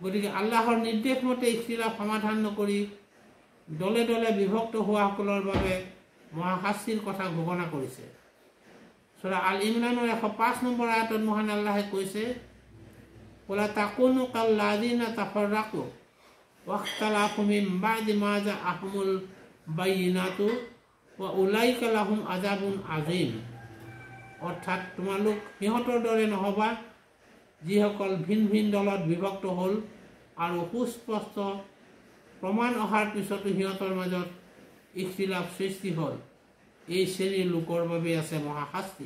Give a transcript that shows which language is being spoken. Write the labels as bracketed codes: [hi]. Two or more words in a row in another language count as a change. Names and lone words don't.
[as] গতিকে আল্লাহৰ নিৰ্দেশ মতে ইখতিলাফ সমাধান নকৰি দলে দলে বিভক্ত হোৱাসকলৰ বাবে মহাশাস্তিৰ কথা ঘোষণা কৰিছে। সূৰা আল ইমৰানৰ 105 নম্বৰ আয়াতত মহান আল্লাহে কৈছে, [ar] ولا تكونوا كالذين تفرقوا واختلفوا من بعد ما جاءهم البينات وأولئك لهم عذاب عظيم. [as] অৰ্থাৎ তোমালোক সিহঁতৰ দৰে নহবা যিসকল ভিন ভিন দলত বিভক্ত হ'ল আৰু সুস্পষ্ট প্ৰমাণ অহাৰ পিছতো সিহঁতৰ মাজত ইখতিলাফ সৃষ্টি হ'ল। এই শ্ৰেণীৰ লোকৰ বাবে আছে মহাশাস্তি।